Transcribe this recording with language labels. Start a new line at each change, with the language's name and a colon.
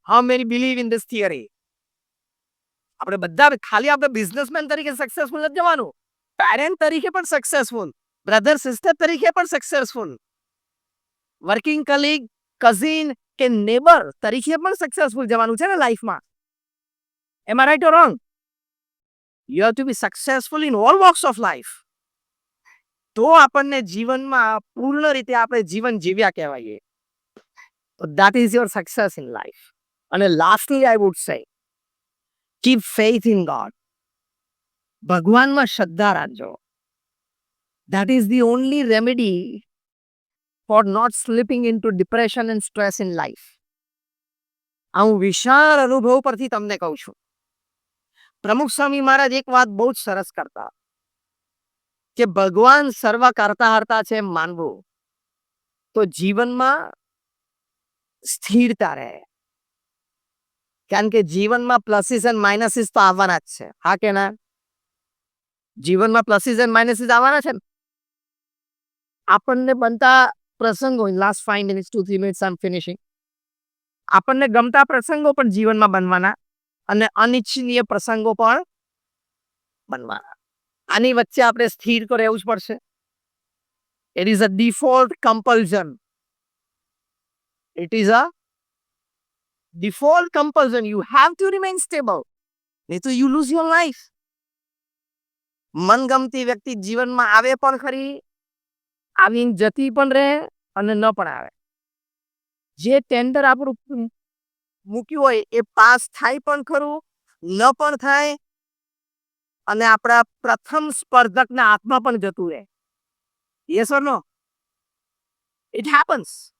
English: How many believe in this theory?
Gujarati: આપણે બધા ખાલી આપણે બિઝનેસમેન તરીકે સક્સેસફુલ નથી જવાનું. પેરેન્ટ તરીકે પણ સક્સેસફુલ, બ્રધર સિસ્ટર તરીકે પણ સક્સેસફુલ, વર્કિંગ કલીગ, કઝિન કે નેબર તરીકે પણ સક્સેસફુલ જવાનું છે ને લાઈફમાં.
English: Am I right or wrong? You have to be successful in all walks of life.
Gujarati: તો આપણને જીવનમાં પૂર્ણ રીતે આપણે જીવન જીવ્યા કહેવાય.
English: So that is your success in life. અને lastly I would say, keep faith in God.
Gujarati: ભગવાનમાં શ્રદ્ધા રાખજો.
English: That is the only remedy for not slipping into depression and stress in life.
Gujarati: આ હું વિશાળ અનુભવ પરથી તમને કહું છું. પ્રમુખ સ્વામી મહારાજ એક વાત બહુ જ સરસ કરતા કે ભગવાન સર્વ કરતા હરતા છે એમ માનવું તો જીવનમાં સ્થિરતા રહે. કારણ કે જીવનમાં પ્લસીસ એન્ડ માઇનસીસ તો આવવાના જ છે. હા કે ના? જીવનમાં પ્લસીસ એન્ડ માઇનસીસ આવવાના છે. આપણને બનતા પ્રસંગો,
English: Last 5 minutes 2-3 minutes I am finishing.
Gujarati: આપણને ગમતા પ્રસંગો પણ જીવનમાં બનવાના અને અનિચ્છનીય પ્રસંગો પણ બનવાના. આની વચ્ચે આપણે સ્થિર તો રહેવું જ પડશે.
English: It is a default compulsion. It is a default compulsion. You have to remain stable.
Gujarati: નહીં તો
English: you lose your life.
Gujarati: મનગમતી વ્યક્તિ જીવનમાં આવે પણ ખરી, આવીને જતી પણ રહે અને ન પણ આવે. જે ટેન્ડર આપણું મૂક્યું હોય એ પાસ થાય પણ ખરું, ન પણ થાય અને આપણા પ્રથમ સ્પર્ધકના હાથમાં પણ જતું રહે.
English: Yes or no? It happens.